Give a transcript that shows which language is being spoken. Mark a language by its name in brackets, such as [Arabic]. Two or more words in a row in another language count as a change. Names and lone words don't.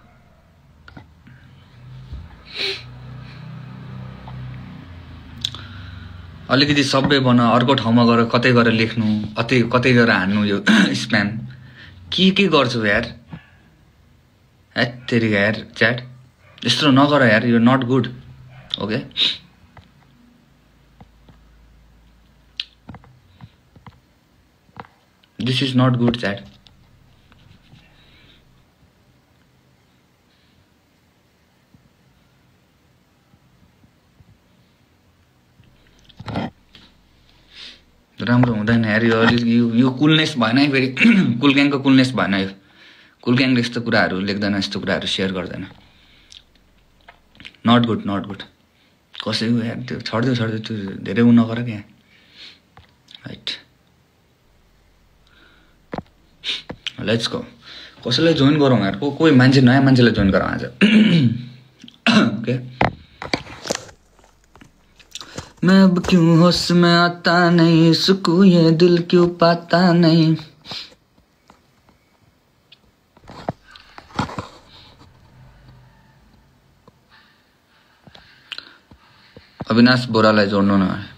[Nepali] अलिकति सबै बन. अर्को ठाउँमा गएर कतै गएर लेख्नु, कतै गएर हान्नु यो स्प्याम. के गर्छु यार? तेरी यार च्याट यस्तो नगर यार. [English] You not good. Okay this is not good chat. [Nepali] राम्रो हुँदैन यार यो कुलनेस भएन है फेरि. कुल ग्याङको कुलनेस भएन यो. कुल ग्याङले यस्तो कुराहरू लेख्दैन, यस्तो कुराहरू सेयर गर्दैन. [English] not good not good [Nepali] कसैको यार त्यो छड्दै त्यो धेरै उ नगर क्या राइट [English] let's go [Nepali] कसैलाई जोइन गरौँ यार कोही मान्छे नयाँ मान्छेलाई जोइन गरौँ आज ओके [Hindi] मैं अब क्यों होश में आता नहीं सुकून ये दिल क्यों पाता नहीं [Nepali] अविनाश बोरालाई जोड्नु न